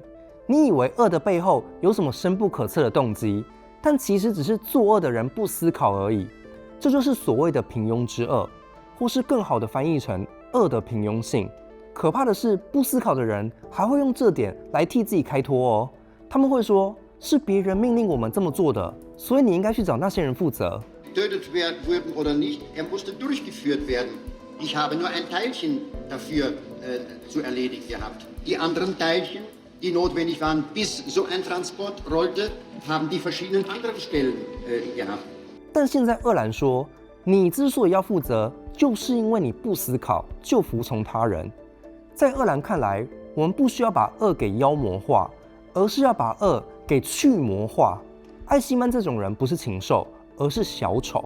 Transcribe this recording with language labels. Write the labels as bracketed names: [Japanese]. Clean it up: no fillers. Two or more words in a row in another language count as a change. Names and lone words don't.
[Chinese] 你以為惡的背後有什麼深不可測的動機，但其實只是作惡的人不思考而已。這就是所謂的平庸之惡，或是更好的翻譯成惡的平庸性。可怕的是，不思考的人還會用這點來替自己開脫哦。他們會說，是別人命令我們這麼做的，所以你應該去找那些人負責。 [German] Getötet wurden oder nicht, musste durchgeführt werden. Ich habe nur ein Teilchen dafür zu erledigen gehabt. Die anderen Teilchen, die notwendig waren, bis so ein Transport rollte, haben die verschiedenen anderen Stellen gehabt. [Chinese] 但現在鄂蘭說，你之所以要負責，就是因為你不思考，就服從他人。在鄂蘭看來，我們不需要把惡給妖魔化，而是要把惡給去魔化。艾希曼這種人不是禽獸，而是小丑。